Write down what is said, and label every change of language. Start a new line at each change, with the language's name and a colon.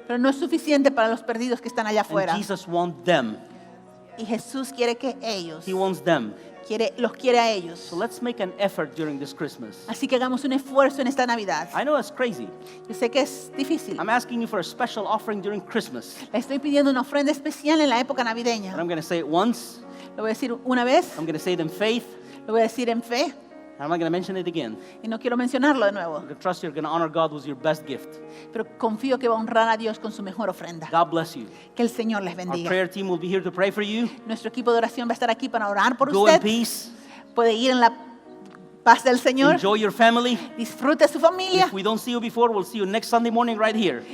Spanish: pero no es suficiente para los perdidos que están allá
English: And
Spanish: afuera.
English: Jesus wants them.
Spanish: Y Jesús quiere que ellos,
English: He wants them.
Spanish: los quiere a ellos.
English: So let's make an effort during this Christmas.
Spanish: Así que hagamos un esfuerzo en esta Navidad.
English: I know it's crazy.
Spanish: Yo sé que es difícil.
English: I'm asking you for a special offering during Christmas.
Spanish: Le estoy pidiendo una ofrenda especial en la época
English: And
Spanish: navideña.
English: I'm going to say it once.
Spanish: Lo voy a decir una vez,
English: I'm going to say it in faith.
Spanish: lo voy a decir en fe
English: And I'm not going to mention it again.
Spanish: y no quiero mencionarlo de nuevo.
English: I'm going to trust you're going to honor God with your best gift.
Spanish: Pero confío que va a honrar a Dios con su mejor ofrenda.
English: God bless you.
Spanish: Que el Señor les
English: Our
Spanish: bendiga.
English: prayer team will be here to pray for you.
Spanish: Nuestro equipo de oración va a estar aquí para orar por
English: Go in
Spanish: usted.
English: peace.
Spanish: Puede ir en la paz del Señor.
English: Enjoy your family.
Spanish: Disfrute a su familia.
English: If we don't see you before, we'll see you next Sunday morning right here.